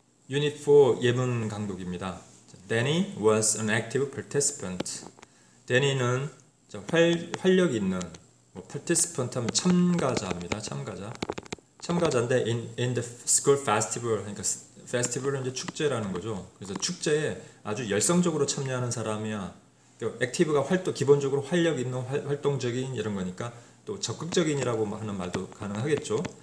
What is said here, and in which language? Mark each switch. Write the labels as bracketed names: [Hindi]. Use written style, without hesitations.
[Korean] Unit 4 예문 강독입니다. [English] Danny was an active participant. [Korean] Danny는 활력 있는 participant 하면 참가자입니다. 참가자인데 [English] in the school festival, [Korean] 그러니까 festival은 이제 축제라는 거죠. 그래서 축제에 아주 열성적으로 참여하는 사람이야. 액티브가 기본적으로 활력 있는 활동적인 이런 거니까 또 적극적인이라고 하는 말도 가능하겠죠.